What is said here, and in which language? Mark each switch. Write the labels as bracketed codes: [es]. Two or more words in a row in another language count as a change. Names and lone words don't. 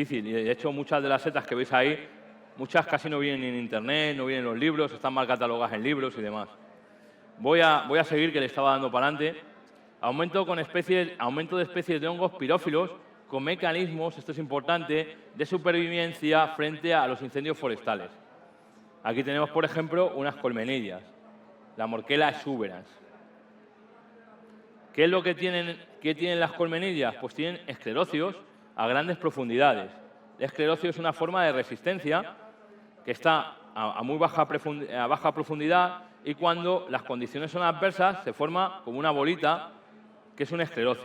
[es] Y de hecho muchas de las setas que veis ahí, muchas casi no vienen en internet, no vienen en los libros, están mal catalogadas en libros y demás. Voy a seguir, que le estaba dando para adelante. Aumento de especies de hongos pirófilos con mecanismos, esto es importante, de supervivencia frente a los incendios forestales. Aquí tenemos, por ejemplo, unas colmenillas, la Morquela exuberans. ¿Qué es lo que tienen las colmenillas? Pues tienen esclerocios a grandes profundidades. El esclerocio es una forma de resistencia que está a baja profundidad y cuando las condiciones son adversas se forma como una bolita que es un esclerocio.